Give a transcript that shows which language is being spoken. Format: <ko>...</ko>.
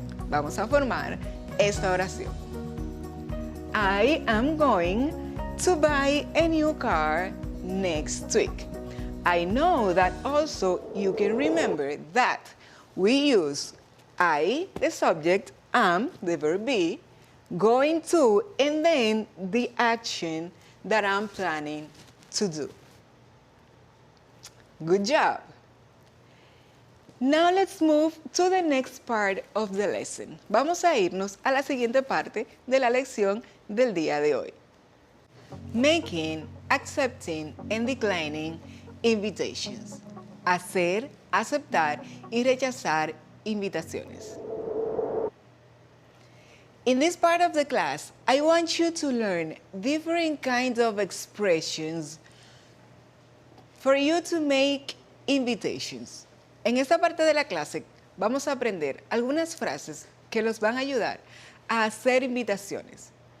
<es>Vamos a formar esta oración.</es> <en>I am going to buy a new car next week. I know that also you can remember that we use I, the subject, am, the verb be, going to, and then the action that I'm planning to do. Good job. Now let's move to the next part of the lesson.</en> <es>Vamos a irnos a la siguiente parte de la lección del día de hoy.</es> <en>Making, accepting, and declining invitations.</en> <es>Hacer, aceptar y rechazar invitaciones.</es> <en>In this part of the class, I want you to learn different kinds of expressions for you to make invitations.</en> <es>En esta parte de la clase vamos a aprender algunas frases que los van a ayudar a hacer invitaciones.</es>